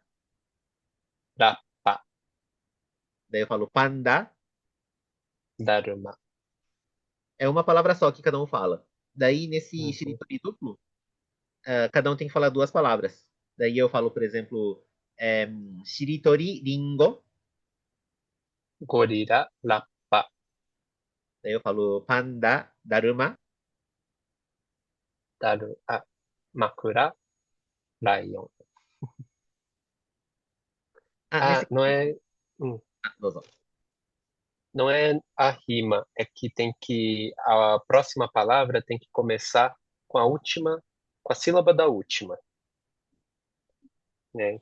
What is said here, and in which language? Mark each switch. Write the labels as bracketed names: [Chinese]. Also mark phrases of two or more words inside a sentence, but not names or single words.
[Portuguese] Rappa, daí eu falo panda. Daruma. É uma palavra só que cada um fala. Daí, nesse Uhum. shiritori duplo, cada um tem que falar duas palavras. Daí eu falo, por exemplo, é, [Japanese] shiritori ringo. Gorira, Rappa, [Portuguese] Daí eu falo [Japanese] panda daruma. Daru, Makura, Lion. Ah, Ah, [Portuguese] nesse não caso. é. hum, Ah, Dozo. Não é a rima, é que tem que. A próxima palavra tem que começar com a última, com a sílaba da última, né?